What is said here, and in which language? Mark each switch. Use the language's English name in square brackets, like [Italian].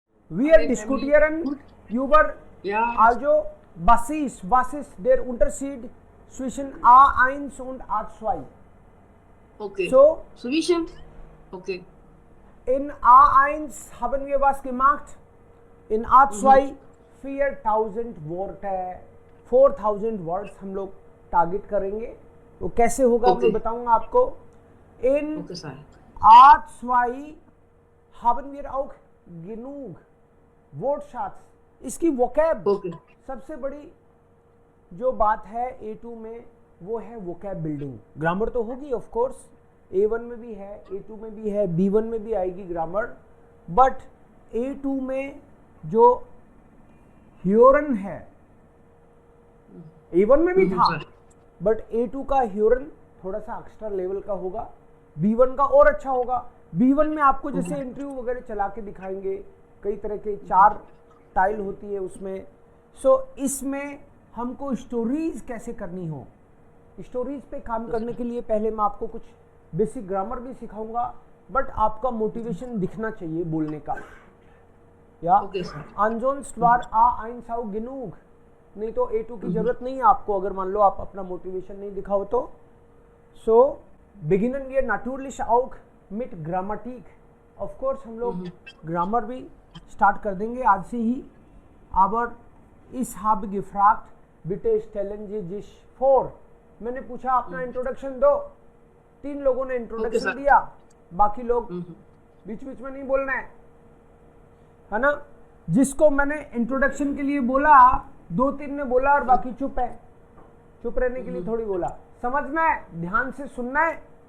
[German] Wir diskutieren über also was ist der Unterschied zwischen A1 und A2. [English] Okay. [German] So, Zwischen. Okay. in A1 haben wir was gemacht, in A2 4000 Worte, [Hindi] 4000 words हम लोग target करेंगे. वो कैसे होगा मैं बताऊंगा आपको. [German] In [English] Okay, sir. [German] A2 haben wir auch genug Wortschatz. [Hindi] इसकी वोकैब [English] Okay. [Hindi] सबसे बड़ी जो बात है A2 में वो है वोकैब बिल्डिंग. ग्रामर तो होगी ऑफ कोर्स, A1 में भी है, A2 में भी है, B1 में भी आएगी ग्रामर, बट A2 में जो ह्योरन है, A1 में भी था, बट A2 का ह्योरन थोड़ा सा एक्स्ट्रा लेवल का होगा, B1 का और अच्छा होगा. B1 में आपको जैसे इंटरव्यू वगैरह चला के दिखाएंगे, कई तरह के 4 टाइल होती है उसमें. सो इसमें हमको स्टोरीज कैसे करनी हो, स्टोरीज पे काम करने के लिए पहले मैं आपको कुछ बेसिक ग्रामर भी सिखाऊंगा, बट आपका मोटिवेशन दिखना चाहिए बोलने का. [German] या ansonsten war A1 auch genug. [Hindi] नहीं तो A2 की जरूरत नहीं है आपको, अगर मान लो आप अपना मोटिवेशन नहीं दिखाओ तो. [German] सो beginnen wir natürlich auch mit Grammatik. [Hindi] Of course हम लोग ग्रामर भी स्टार्ट कर देंगे आज से ही. [German] aber ich habe gefragt, bitte stellen Sie sich vor. [Hindi] मैंने पूछा अपना इंट्रोडक्शन दो. 3 लोगों ने इंट्रोडक्शन दिया, बाकी लोग बीच बीच में नहीं बोलना है ना. जिसको मैंने इंट्रोडक्शन के लिए बोला 2-3 ने बोला और बाकी चुप है. चुप रहने के लिए थोड़ी बोला, समझना है, ध्यान से सुनना है.